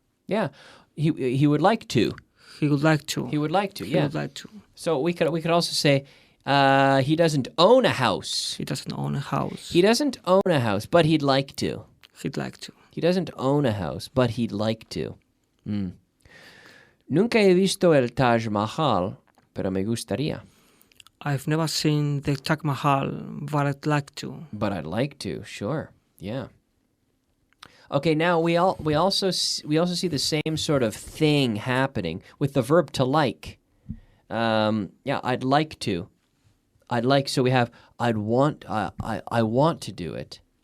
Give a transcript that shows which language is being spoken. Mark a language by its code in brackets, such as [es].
[en] Yeah, he would like to. He would like to. He would like to. He would like to. So we could also say he doesn't own a house. He doesn't own a house. He doesn't own a house, but he'd like to. He'd like to. He doesn't own a house, but he'd like to. [es] Nunca he visto el Taj Mahal, pero me gustaría. [en] I've never seen the Taj Mahal, but I'd like to. But I'd like to, sure. Yeah. Okay, now we also see the same sort of thing happening with the verb to like. I'd like to. I'd like, so we have I'd want, I want to do it.